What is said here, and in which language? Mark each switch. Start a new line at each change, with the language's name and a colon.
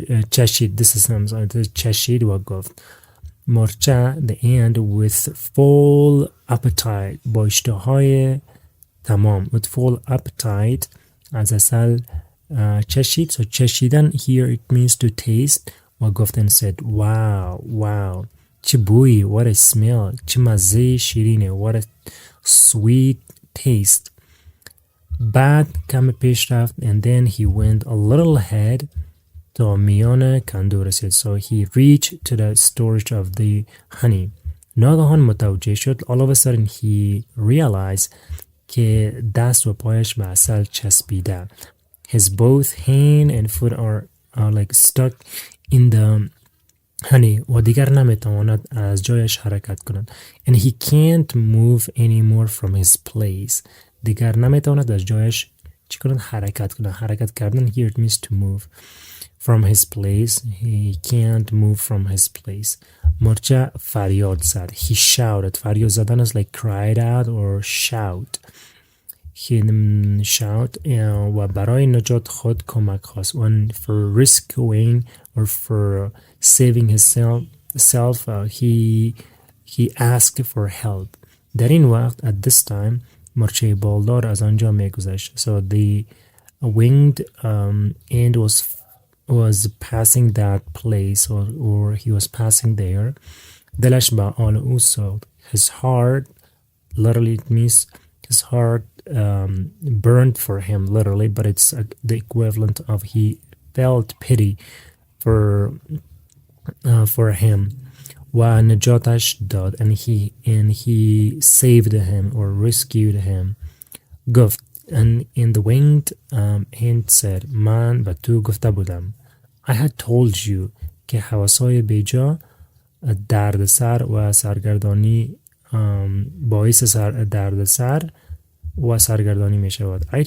Persian: چشید.
English: This is
Persian: چشید و گفت.
English: مرچه, the ant, with full appetite,
Persian: با اشتهای تمام,
English: with full appetite,
Persian: از عسل چشید.
English: So چشیدن here it means to taste.
Persian: و گفت
English: and said, wow,
Persian: چه بویی,
English: what a smell,
Persian: چه مزه شیرینه,
English: what a sweet taste.
Persian: بعد کم پیش رفت,
English: and then he went a little ahead
Persian: تا میان کندو رسید.
English: So he reached to the storage of the honey.
Persian: ناگهان متوجه شد,
English: all of a sudden he realized
Persian: که دست و پایش به عسل چسبیده.
English: His both hand and foot are like stuck in the honey.
Persian: و دیگر نمیتواند از جایش حرکت کند.
English: And he can't move anymore from his place.
Persian: دیگر نمیتواند از جایش چی کند؟ حرکت کند.
English: حرکت کردن here it means to move. From his place, he can't move from his place.
Persian: مرچه فریاد زد.
English: He shouted. فریاد زدن is like cried out or shout. He shout
Persian: و برای نجات خود کمک خواست.
English: And for rescuing or for saving himself, he asked for help.
Persian: در این وقت,
English: at this time,
Persian: مرچه بالدار از آنجا میگذشت.
English: So the winged ant was passing that place, or he was passing there.
Persian: دلش به آن او سوخت.
English: His heart, literally it means his heart burned for him literally, but it's the equivalent of he felt pity for him.
Persian: و نجاتش داد,
English: and he saved him or rescued him. گفت, and in the winged hint said,
Persian: من به تو گفته بودم.
English: I had told you
Persian: که حواسای بیجا دردسر و سرگردانی باعث دردسر و سرگردانی می شود.